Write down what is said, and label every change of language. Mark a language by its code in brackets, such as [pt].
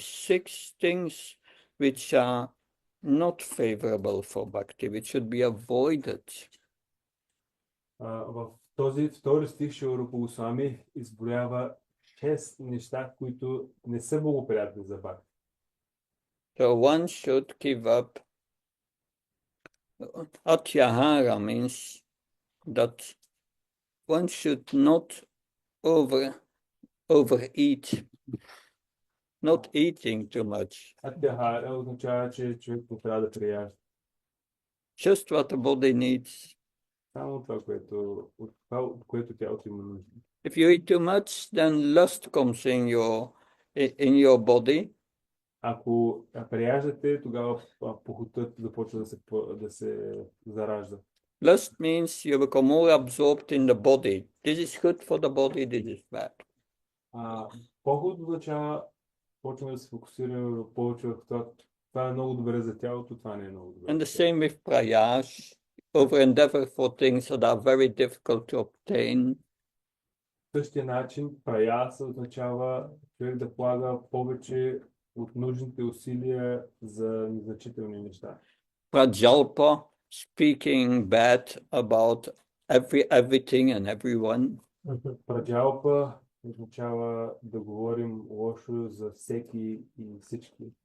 [en] 6 things which are not favorable for bhakti, which should be avoided. [bg] В този втори стих Шила Рупа Госвами изброява 6 неща, които не са благоприятни за бхакти. [en] So one should give up. Atyahara means that one should not overeat. not eating too much. [bg] Атяхара означава, че човек не трябва да прияжда. [en] Just what the body needs. [bg] Само това, от което тялото има нужда. [en] If you eat too much, then lust comes in your body. [bg] Ако прияждате, тогава похотът започва да се заражда. [en] Lust means you become more absorbed in the body. This is good for the body, this is bad. [bg] Поход означава, почваме да се фокусираме повече в това. Това е много добре за тялото, това не е много добре. [en] And the same with prayas, over endeavor for things that are very difficult to obtain. [bg] В същия начин, праяса означава човек да полага повече от нужните усилия за незначителни неща. [en] Prajalpa, speaking bad about everything and everyone. [bg] Праджалпа означава да говорим лошо за всеки и всички.